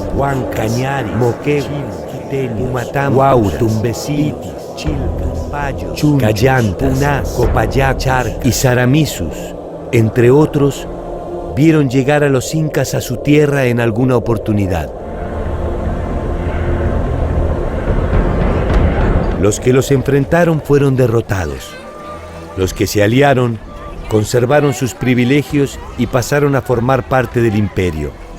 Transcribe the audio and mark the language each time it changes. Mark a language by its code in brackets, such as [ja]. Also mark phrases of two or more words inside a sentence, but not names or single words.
[es] Huanca, Cañari, Moquegua, Humatama, Huaura, Tumbesitis, Chilcas, Payos, Callantas, Punás, Copayac, Charcas y Saramisus, entre otros, vieron llegar a los incas a su tierra en alguna oportunidad. Los que los enfrentaron fueron derrotados. Los que se aliaron conservaron sus privilegios y pasaron a formar parte del imperio.